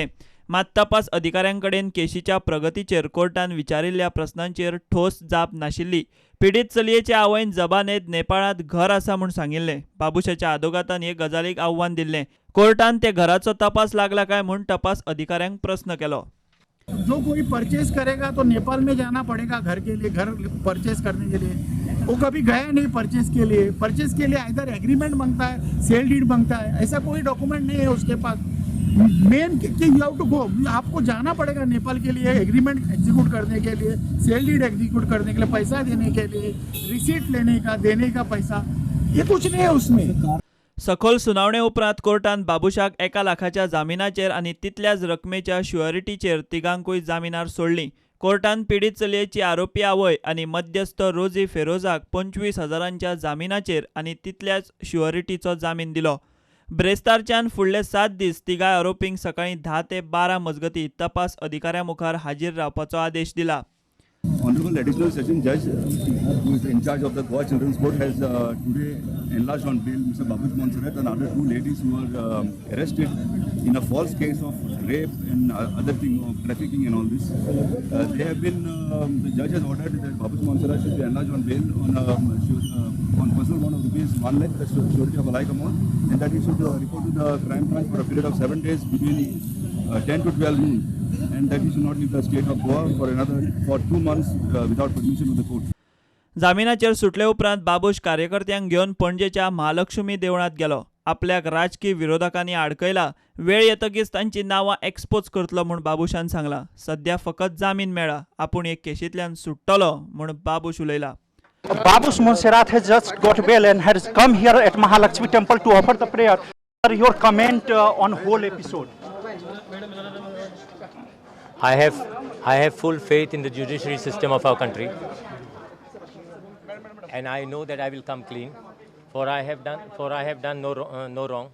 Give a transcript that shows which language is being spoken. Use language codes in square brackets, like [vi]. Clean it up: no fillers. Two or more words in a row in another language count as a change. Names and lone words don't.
[kok] मात तपास अधिकाऱ्यांकडेन केशीच्या प्रगतीचेर कोर्टान विचारिल्ल्या प्रस्नांचेर ठोस जाप नाशिल्ली। पीडित चलयेच्या आवयन जबानेत नेपाळांत घर आसा म्हूण सांगिल्लें। बाबुशाच्या आदोगातान हे गजालीक आव्हान दिल्लें। कोर्टान ते घराचो तपास लागला काय म्हूण तपास अधिकाऱ्यांक प्रस्न केलो। [hi] जो कोई परचेज करेगा तो नेपाल में जाना पड़ेगा घर के लिए, घर परचेज करने के लिए। वो कभी गया नहीं परचेज के लिए। परचेज के लिए इधर एग्रीमेंट मांगता है, [en] sale deed [hi] मांगता है, ऐसा कोई डॉक्यूमेंट नहीं है उसके पास। मेन कि [en] you have to go, [hi] आपको जाना पड़ेगा नेपाल के लिए [en] agreement execute [hi] करने के लिए, [en] sale deed execute [hi] करने के लिए, पैसा देने के लिए, रिसीट लेने का, देने का पैसा, ये कुछ नहीं है उसमें। [kok] सखोल सुनावणे उपरांत कोर्टान बाबुशाक 1 लाखाच्या जामिनाचेर आणि तितल्याच रकमेच्या शुअरिटीचेर तिगांकूय जामिनार सोडली। कोर्टान पीडित चलयेची आरोपी आवय आणि मध्यस्थ रोजी फेरोजाक 25,000च्या जामिनाचेर आणि तितल्याच शुअरिटीचो जामीन दिलो। ब्रेस्तारच्यान फुडले 7 दीस तिगाय आरोपींक सकाळी 10 ते 12 मजगती तपास अधिकाऱ्या मुखार हाजीर रावपाचो आदेश दिला। [en] Honorable Additional Session Judge, who is in charge of the Goa Children's Court, has today enlarged on bail Mr. Babush Montserrat and other 2 ladies who were arrested in a false case of rape and other thing of trafficking and all this. They have been, the judge has ordered that Babush Montserrat should be enlarged on bail on personal bond of rupees 1 lakh, that's surety of a like amount, and that he should report to the crime branch for a period of 7 days between 10 to 12 noon. And that he should not leave the state of Goa for 2 months without permission of the court. [kok] जामिनाचेर सुटले उपरांत बाबूश कार्यकर्त्यांक घेवन पणजेच्या महालक्ष्मी देवळांत गेलो। आपल्याक राजकीय विरोधकांनी आडकयला, वेळ येतकीच तांची नांवां एक्सपोज करतलो म्हूण बाबुशान सांगला। सध्या फकत जामीन मेळ्ळा, आपूण हे केशींतल्यान सुट्टलो म्हूण बाबूश उलयला। [en] Babush Montserrat has just got bail and has come here at Mahalakshmi Temple to offer the prayer. Your comment on whole episode? I have full faith in the judiciary system of our country, and I know that I will come clean, for I have done no wrong.